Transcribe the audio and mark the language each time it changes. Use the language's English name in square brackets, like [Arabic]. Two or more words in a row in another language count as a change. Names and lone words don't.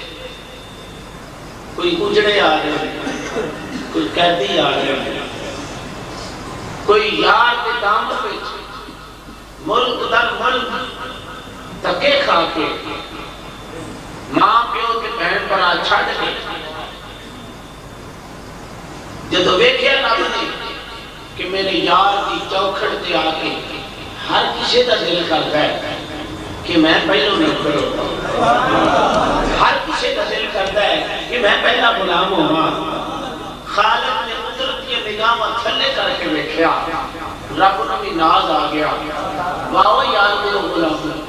[Urdu] کوئی اجڑے آ رہے ہیں، کوئی قیدی آ رہے ہیں، [Punjabi] کوئی یار دے دامن وچ ملک در ملک دھکے کھا کے ماں پیو کے بہن پر چھڈ کے جدو ویکھیا رب نے کہ میرے یار دی چوکھڑ تے آ کے ہر کسی دا دل [Urdu] کرتا ہے کہ میں پہلو نہ کروں، ہر کسی کا دل کرتا ہے کہ میں پہلا غلام ہوں۔ [Punjabi] خالق نے قدرت کی نگاہ تھلے کر کے ویکھیا، رب نے بھی ناز آ گیا، واہ یار میرے غلام